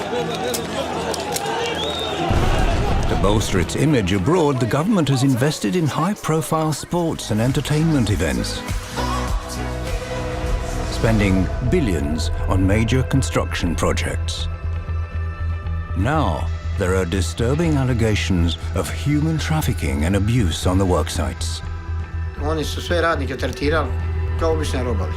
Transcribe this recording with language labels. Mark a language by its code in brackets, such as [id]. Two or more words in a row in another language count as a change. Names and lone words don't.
[en] To bolster its image abroad, the government has invested in high-profile sports and entertainment events, spending billions on major construction projects. Now, there are disturbing allegations of human trafficking and abuse on the work sites. [sr] Oni su sve radnike tretirali kao obične robovi.